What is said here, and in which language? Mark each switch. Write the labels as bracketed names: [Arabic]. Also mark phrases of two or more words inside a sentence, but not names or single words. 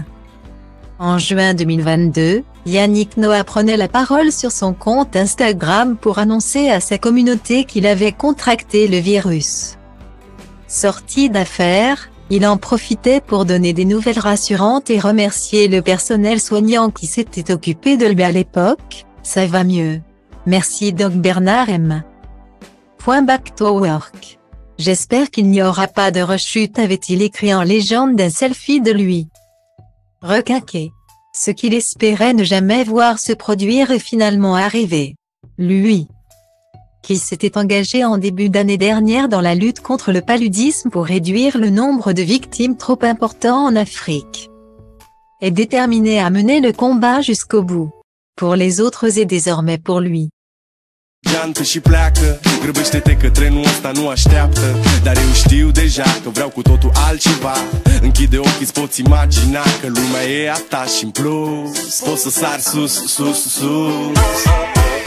[French] En juin 2022, Yannick Noah prenait la parole sur son compte Instagram pour annoncer à sa communauté qu'il avait contracté le virus. Sorti d'affaires, il en profitait pour donner des nouvelles rassurantes et remercier le personnel soignant qui s'était occupé de lui à l'époque. Ça va mieux. Merci Doc Bernard M. [English] Back to work. [French] J'espère qu'il n'y aura pas de rechute, avait-il écrit en légende d'un selfie de lui. Requinqué. Ce qu'il espérait ne jamais voir se produire est finalement arrivé. Lui, qui s'était engagé en début d'année dernière dans la lutte contre le paludisme pour réduire le nombre de victimes trop important en Afrique, est déterminé à mener le combat jusqu'au bout. Pour les autres et désormais pour lui. [Romanian] Geantă și pleacă, grăbește-te că trenul ăsta nu așteaptă. Dar eu știu deja că vreau cu totul altceva. Închide ochii, îți poți imagina că lumea e a ta și în plus poți să sari sus, sus, sus.